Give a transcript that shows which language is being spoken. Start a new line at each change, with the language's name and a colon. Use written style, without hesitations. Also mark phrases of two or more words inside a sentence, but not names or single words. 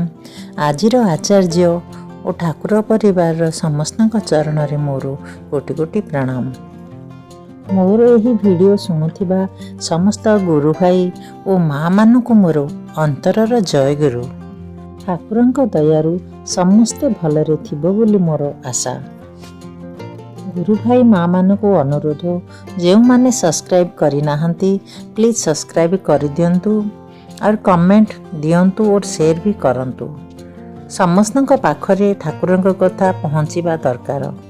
Odia: ଆଜିର ଆଚାର୍ଯ୍ୟ ଔର ଠାକୁର ପରିବାର ସମସ୍ତ ଚରଣରେ ମୋର କୋଟି କୋଟି ପ୍ରଣାମ। ମୋର ଏହି ଭିଡିଓ ଶୁଣୁଥିବା ସମସ୍ତ ଗୁରୁ ଭାଇ ଔର ମା ମାନଙ୍କ ମୋର ଅନ୍ତରର ଜୟ ଗୁରୁ। ठाकुरଙ୍କ ଦୟାରୁ ସମସ୍ତେ ଭଲରେ ଥିବ ବୋଲି ମୋର ଆଶା। ଗୁରୁ ଭାଇ ମା ମାନଙ୍କୁ ଅନୁରୋଧ, ଯେଉଁମାନେ ସବସ୍କ୍ରାଇବ୍ କରିନାହାନ୍ତି ପ୍ଲିଜ୍ ସବସ୍କ୍ରାଇବ୍ କରିଦିଅନ୍ତୁ ଆଉ କମେଣ୍ଟ ଦିଅନ୍ତୁ ଓ ସେୟାର ବି କରନ୍ତୁ। ସମସ୍ତଙ୍କ ପାଖରେ ଠାକୁରଙ୍କ କଥା ପହଞ୍ଚିବା ଦରକାର।